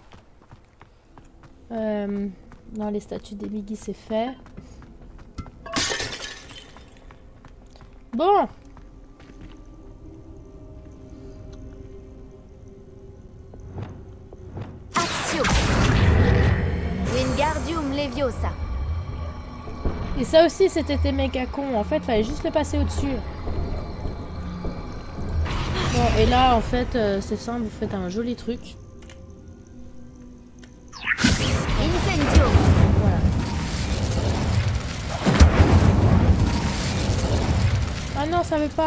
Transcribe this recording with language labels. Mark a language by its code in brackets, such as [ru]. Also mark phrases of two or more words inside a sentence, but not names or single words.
[fr] Non, les statues des Migi, c'est fait. Bon. Action! Wingardium Leviosa. Et ça aussi, c'était méga con. En fait, fallait juste le passer au-dessus. Bon, et là, en fait, c'est simple. Vous faites un joli truc. Incendio. Voilà. Ah non, ça veut pas.